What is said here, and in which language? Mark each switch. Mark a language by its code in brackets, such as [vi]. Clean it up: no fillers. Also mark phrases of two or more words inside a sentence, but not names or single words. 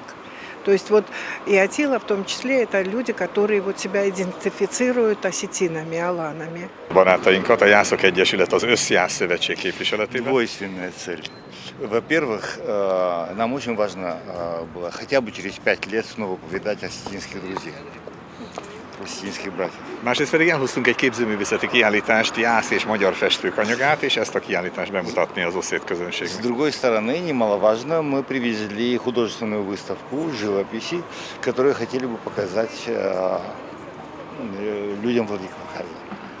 [ru] То есть вот и Атила в том числе это люди, которые вот себя идентифицируют осетинами, аланами. [hu] Barátainkat a Jászok Egyesület az Összjász Szövetség képviseletében. [ru] Двойственная цель. Во-первых, нам очень важно было хотя бы через 5 лет снова повидать осетинских друзей, осетинских братьев. [hu] Másrészt pedig elhoztunk egy képzőművészeti kiállítást, jász és magyar festők anyagát, és ezt a kiállítást bemutatni az oszét [ru] С [hu] közönségnek. [ru] другой стороны, немаловажно, мы привезли художественную выставку живописи, которую хотели бы показать людям Владикавказа.